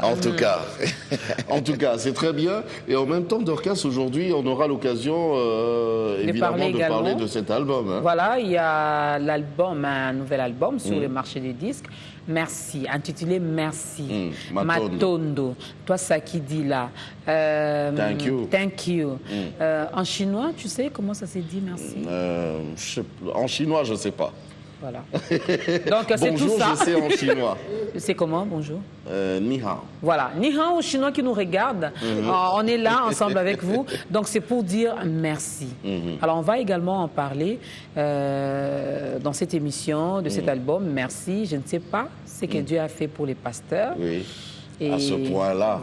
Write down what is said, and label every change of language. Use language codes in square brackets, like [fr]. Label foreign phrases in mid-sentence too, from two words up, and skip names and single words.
[fr] En tout cas, c'est très bien. Et en même temps, Dorcas, aujourd'hui, on aura l'occasion, évidemment, de parler de cet album. Hein. Voilà, il y a l'album, un nouvel album sur le marché des disques. Merci, intitulé Merci. Matondo. Toi, ça qui dit là. [en] Thank you. Thank you. [fr] En chinois, tu sais comment ça s'est dit, merci? En chinois, je ne sais pas. Voilà. Donc, c'est tout Bonjour, ça. je sais en chinois. C'est comment, bonjour? [zh] Ni hao. [fr] Voilà, [zh] ni hao [fr] aux Chinois qui nous regardent. On est là ensemble avec vous. Donc, c'est pour dire merci. Alors, on va également en parler dans cette émission, de cet album. Merci. Je ne sais pas ce que Dieu a fait pour les pasteurs. Oui. Et à ce point-là.